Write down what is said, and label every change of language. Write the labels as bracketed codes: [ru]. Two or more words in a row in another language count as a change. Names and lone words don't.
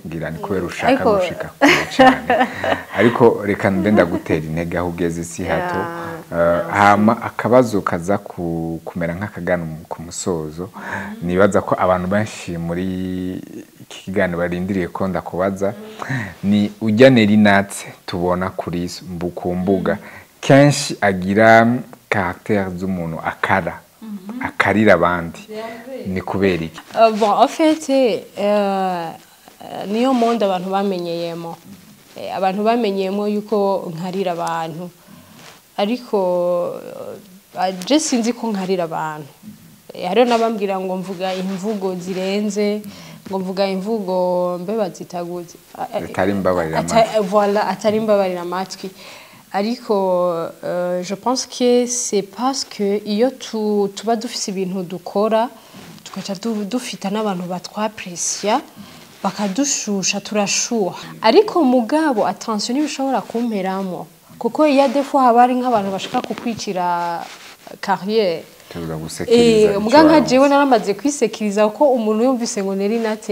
[rn] ngira ni kubera ushaka gushika kure cyane ariko reka ndenda gutera intege aho ugeze si hato hama akabazo kaza kumera nk'akagana ku musozo nibaza ko abantu benshi muri iki kiganiro barindiriye ko ndakubaza ni ujya Nelinat tubona kuri mbukumbuga kenshi agira caractère z'umuntu akarira abandi ni kubera iki [fr] bon en fait [rn] niyo monde abantu bamenyeyemo abantu bamenyeyemo yuko nkarira abantu ariko je sinzi ko nkarira abantu hariho n'abambwira ngo mvuga imvugo zirenze ngo mvuga imvugo mbe bazitaguze atari mbabarira amatwi voilà atari mbabarira amatwi ariko [fr] je pense que c'est parce que [rn] iyo tuba dufise ibintu dukora tukaca dufita n'abantu batwaprecia bakadushusha turashuha ariko mugabo attention n'ibishobora kumperamo kuko iya defo haba ari nk'abantu bashaka kukwicira carrière muga nka jewe naramaze kwisekiriza ko umuntu yumvise ngo Neri Nate